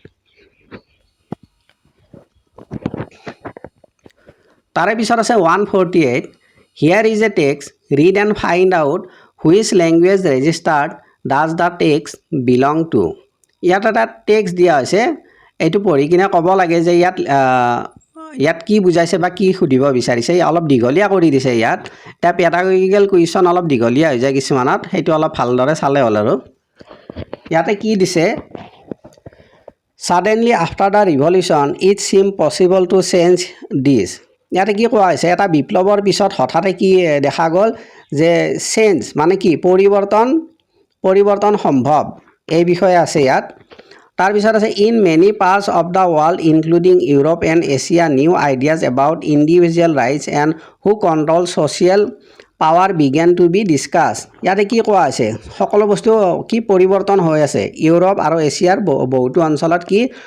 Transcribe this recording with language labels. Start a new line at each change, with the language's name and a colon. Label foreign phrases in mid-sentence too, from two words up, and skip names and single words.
Assamese: তাৰে পিছত আছে 148
English: Here is a text read and find out which language registered does the text belong to
Assamese: ইয়াত এটা টেক্সট দিয়া হৈছে এইটো পঢ়ি কিনে ক'ব লাগে যে ইয়াত কি বুজাইছে বা কি সুধিব বিচাৰিছে অলপ দীঘলীয়া কৰি দিছে ইয়াত এটা
English: pedagogical question
Assamese: অলপ দীঘলীয়া হৈ যায় কিছুমানত সেইটো অলপ ভালদৰে চালে হ'ল আৰু ইয়াতে কি দিছে
English: Suddenly after the revolution it seemed possible to change this
Assamese: ইয়াতে কি কোৱা হৈছে এটা বিপ্লৱৰ পিছত হঠাতে কি দেখা গ'ল যে চেঞ্জ মানে কি পৰিৱৰ্তন সম্ভৱ এই বিষয়ে আছে ইয়াত তাৰ পিছত আছে
English: in many parts of the world including Europe and Asia new ideas about individual rights and who control social power began to be discuss
Assamese: ইয়াতে কি কোৱা হৈছে সকলো বস্তু কি পৰিৱৰ্তন হৈ আছে ইউৰোপ আৰু এছিয়াৰ বহুতো অঞ্চলত কি